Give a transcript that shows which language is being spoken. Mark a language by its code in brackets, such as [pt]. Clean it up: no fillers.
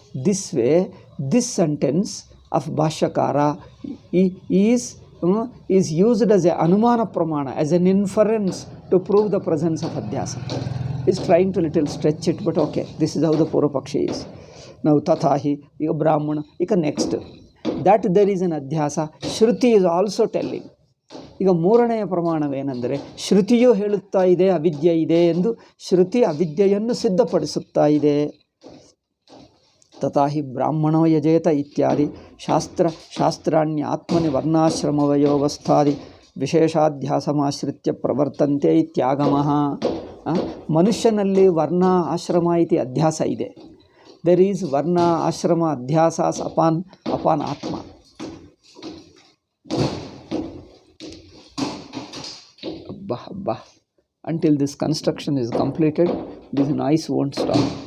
[en] This way this sentence of Bhashyakara is used as a Anumana Pramana, as an inference to prove the presence of Adhyasa. He's trying to little stretch it, but okay, this is how the Purvapakshi is. Now Tathahi, Brahmana, next. That there is an Adhyasa, Shruti is also telling. [kn] ಈಗ ಮೂರನೆಯ ಪ್ರಮಾಣವೇನೆಂದರೆ ಶ್ರುತಿಯು ಹೇಳುತ್ತಾ ಇದೆ ಅವಿದ್ಯೆ ಇದೆ ಎಂದು. ಶ್ರುತಿ ಅವಿದ್ಯೆಯನ್ನು ಸಿದ್ಧಪಡಿಸುತ್ತಾ ಇದೆ. [sa] ತಥಾಹಿ ಬ್ರಾಹ್ಮಣೋ ಯಜೇತ ಇತ್ಯಾದಿ ಶಾಸ್ತ್ರಾಣ್ಯಾತ್ಮನಿ ವರ್ಣಾಶ್ರಮವಯೋವಸ್ಥಾದಿ ವಿಶೇಷಾಧ್ಯಾಸಮಾಶ್ರಿತ್ಯ ಪ್ರವರ್ತಂತೆ ಇತ್ಯಾಗಮಃ. [kn] ಮನುಷ್ಯನಲ್ಲಿ ವರ್ಣ ಆಶ್ರಮ ಇತಿ ಅಧ್ಯಾಸ ಇದೆ. [en] There is ವರ್ಣ ಆಶ್ರಮ ಅಧ್ಯಾಸಾಸ್ ಅಪಾನ್ ಆತ್ಮ. ಅಬ್ಬಾ until this construction is completed, this noise won't stop.